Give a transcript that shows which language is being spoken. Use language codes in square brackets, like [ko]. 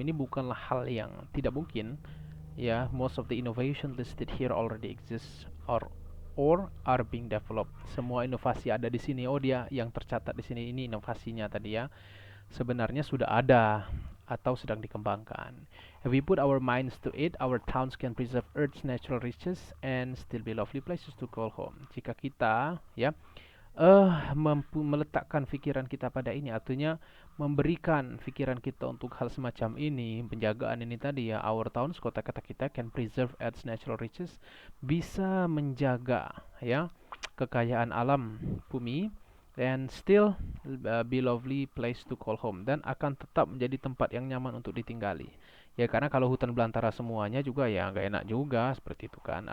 [id] Ini bukanlah hal yang tidak mungkin ya. [en] Most of the innovation listed here already exists or are being developed. [id] Semua inovasi ada di sini. Dia yang tercatat di sini, ini inovasinya tadi ya, sebenarnya sudah ada atau sedang dikembangkan. [en] If we put our minds to it, our towns can preserve Earth's natural riches and still be lovely places to call home. [id] Jika kita ya mampu meletakkan pikiran kita pada ini, artinya memberikan pikiran kita untuk hal semacam ini, penjagaan ini tadi ya, [en] our towns, [id] kota-kota kita [en] can preserve Earth's natural riches, [id] bisa menjaga ya kekayaan alam bumi, [en] and still be lovely place to call home, [id] dan akan tetap menjadi tempat yang nyaman untuk ditinggali ya, karena kalau hutan belantara semuanya juga ya nggak enak juga seperti itu kan.